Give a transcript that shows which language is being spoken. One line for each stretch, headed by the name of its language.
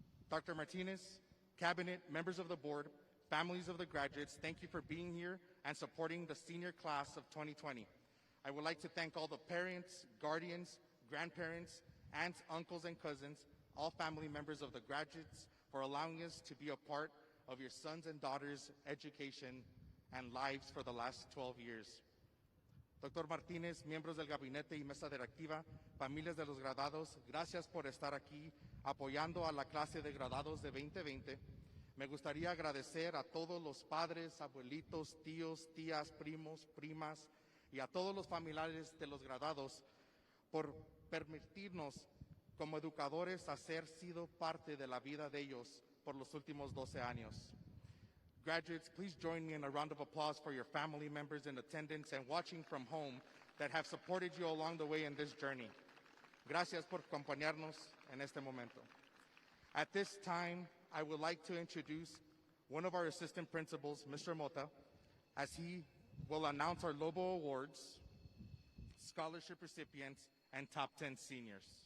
English: Dr. Martinez, cabinet, members of the board, families of the graduates, thank you for being here and supporting the senior class of 2020. I would like to thank all the parents, guardians, grandparents, aunts, uncles, and cousins, all family members of the graduates, for allowing us to be a part of your sons and daughters' education and lives for the last 12 years.
Spanish: Dr. Martínez, miembros del gabinete y mesa directiva, familias de los graduados, gracias por estar aquí apoyando a la clase de graduados de 2020. Me gustaría agradecer a todos los padres, abuelitos, tíos, tías, primos, primas y a todos los familiares de los graduados por permitirnos como educadores hacer sido parte de la vida de ellos por los últimos 12 años.
English: Graduates, please join me in a round of applause for your family members in attendance and watching from home that have supported you along the way in this journey.
Spanish: Gracias por acompañarnos en este momento.
English: At this time, I would like to introduce one of our assistant principals, Mr. Mota, as he will announce our Lobo Awards, scholarship recipients, and top 10 seniors.